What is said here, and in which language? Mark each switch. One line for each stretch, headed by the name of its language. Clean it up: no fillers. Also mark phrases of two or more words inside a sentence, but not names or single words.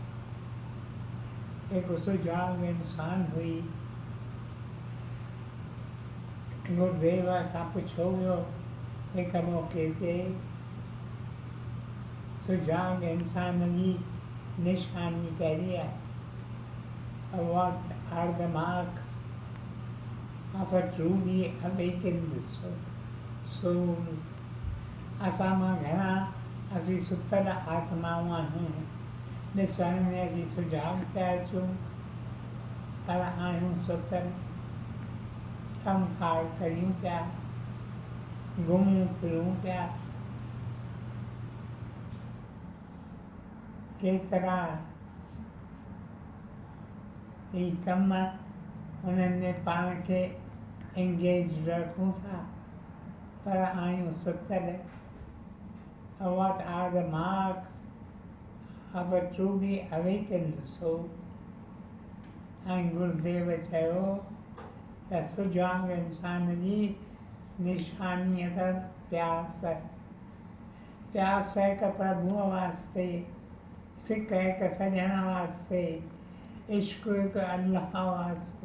Sindhi: हिकु सुजाॻ इंसान हुई. गुरुदेव खां पुछियो वियो हिकु मौक़े ते सुजाॻ इंसान जी निशानी कहिड़ी आहे.
English: What are the marks of a truly awakened soul?
Sindhi: असां मां घणा असीं सुतल आत्माऊं आहियूं. ॾिसण में असीं सुजाॻ पिया अचूं पर आहियूं सुतल. कमकार करियूं पिया घुमूं फिरूं पिया. केतिरा ही कम उन्हनि में पाण खे एंगेज रखूं था पर आहियूं सुतल.
English: What are the marks of a truly awakened soul?
Sindhi: ऐं गुरुदेव चयो त सुजाॻ इंसान जी निशानी अथव प्यास. प्यास हिकु प्रभुअ वास्ते, सिक हिकु सॼण वास्ते, इश्क हिकु अल्लाह वास्ते.